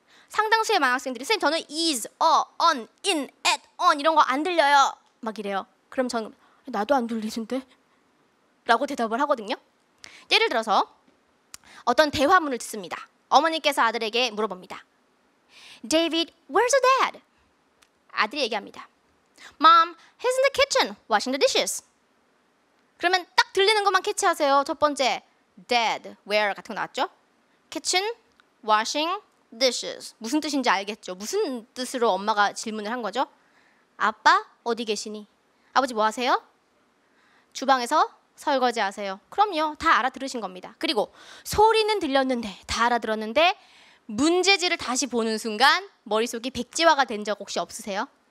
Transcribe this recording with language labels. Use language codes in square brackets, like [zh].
[ko] 상당수의 망학생들이 선생님 저는 is, on, in, at, on 이런 거 안 들려요 막 이래요. 그럼 저는 나도 안 들리는데? 라고 대답을 하거든요. 예를 들어서 어떤 대화문을 듣습니다. 어머니께서 아들에게 물어봅니다. [en] David, where's your dad? [ko] 아들이 얘기합니다. [en] Mom, he's in the kitchen washing the dishes. [ko] 그러면 딱 들리는 것만 캐치하세요. 첫 번째, did, where 같은 거 나왔죠? [en] kitchen, washing, dishes. [ko] 무슨 뜻인지 알겠죠? 무슨 뜻으로 엄마가 질문을 한 거죠? 아빠 어디 계시니? 아버지 뭐 하세요? 주방에서 설거지 하세요. 그럼요. 다 알아들으신 겁니다. 그리고 소리는 들렸는데 다 알아들었는데 문제지를 다시 보는 순간 머릿속이 백지화가 된 적 혹시 없으세요?